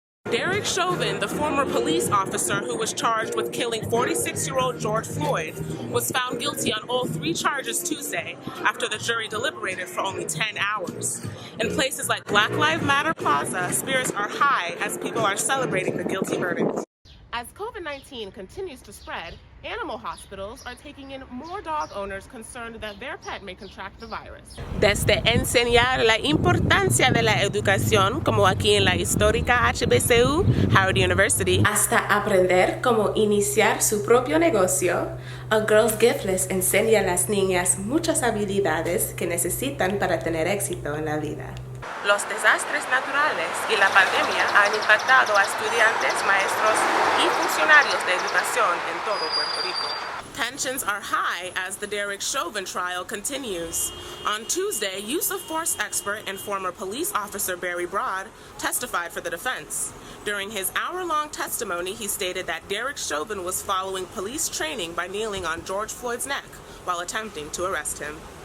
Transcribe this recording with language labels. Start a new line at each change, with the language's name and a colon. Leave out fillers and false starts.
English: Derek Chauvin, the former police officer who was charged with killing 46-year-old George Floyd, was found guilty on all 3 charges Tuesday after the jury deliberated for only 10 hours. In places like Black Lives Matter Plaza, spirits are high as people are celebrating the guilty verdict. As COVID-19 continues to spread, animal hospitals are taking in more dog owners concerned that their pet may contract the virus.
Spanish: Desde enseñar la importancia de la educación, como aquí en la histórica HBCU, Howard University, hasta aprender cómo iniciar su propio negocio, A Girl's Gift les enseña a las niñas muchas habilidades que necesitan para tener éxito en la vida. Los desastres naturales y la pandemia han impactado a estudiantes, maestros y funcionarios de educación en todo Puerto Rico.
English: Tensions are high as the Derek Chauvin trial continues. On Tuesday, use of force expert and former police officer Barry Broad testified for the defense. During his hour-long testimony, he stated that Derek Chauvin was following police training by kneeling on George Floyd's neck while attempting to arrest him.